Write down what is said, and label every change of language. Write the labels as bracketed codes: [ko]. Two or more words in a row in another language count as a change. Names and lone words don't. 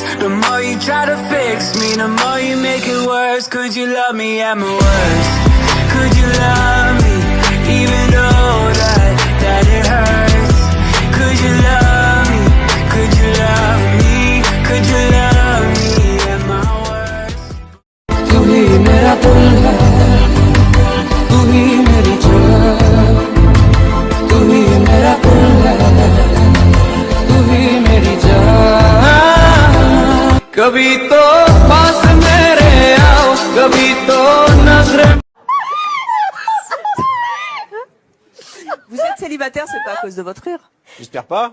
[en] The more you try to fix me, the more you make it worse. Could you love me at my worst? Could you love me, even though that it hurts? Could you love me? Could you love me? Could you love me at my worst? [hi] तू ही मेरा दिल है, तू ही मेरी जान, तू ही मेरा दिल है, तू ही मेरी जान. कभी तो पास मेरे आओ, कभी तो नजरें. [fr] Vous êtes célibataire, c'est pas à cause de votre rire? J'espère pas.